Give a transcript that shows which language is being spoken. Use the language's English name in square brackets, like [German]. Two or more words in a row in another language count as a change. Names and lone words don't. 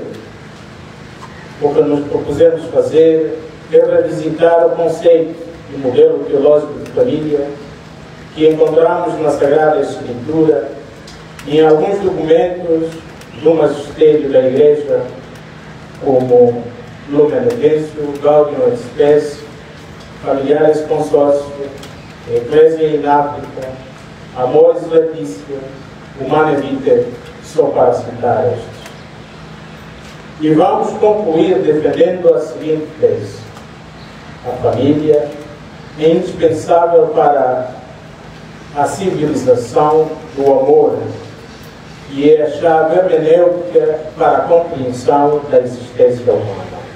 [Portuguese] O que nos propusemos fazer é revisitar o conceito e o modelo teológico de família que encontramos na Sagrada Escritura e em alguns documentos do magistério da Igreja, como Lumen Gentium, Gaudium et Spes, Familiares Consórcio, Ecclesia in Africa, Amoris Laetitia, Humanae Vitae, só para citar estes. E vamos concluir defendendo a seguinte tese: a família é indispensável para a civilização do amor e é a chave hermenêutica para a compreensão da existência humana.